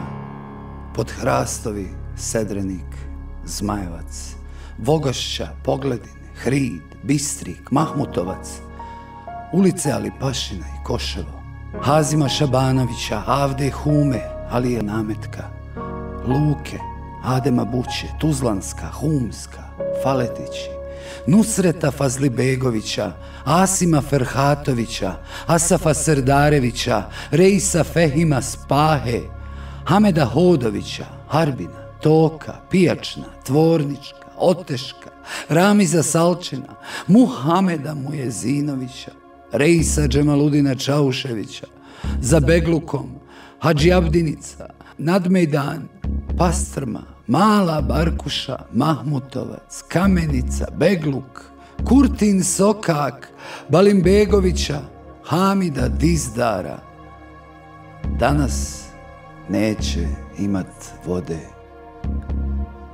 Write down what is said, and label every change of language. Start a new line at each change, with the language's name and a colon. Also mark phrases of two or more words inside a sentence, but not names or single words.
Bosnian: Podhrastovi, Sedrenik, Zmajevac, Vogošća, Pogledine, Hrid, Bistrik, Mahmutovac, ulice Alipašina i Koševo, Hazima Šabanovića, Avde Hume, Alije Nametka, Luke, Adema Buće, Tuzlanska, Humska, Faletići, Nusreta Fazlibegovića, Asima Ferhatovića, Asafa Serdarevića, Reisa Fehima Spahe, Hameda Hodovića, Harbina, Toka, Pijačna, Tvornička, Oteška, Ramiza Salčina, Muhameda Mujezinovića, Reisa Džemaludina Čauševića, za Beglukom, Hadži Abdinica, Nadmejdan, Pastrma, Mala Barkuša, Mahmutovac, Kamenica, Begluk, Kurtin Sokak, Balimbegovića, Hamida Dizdara. Danas neće imat vode.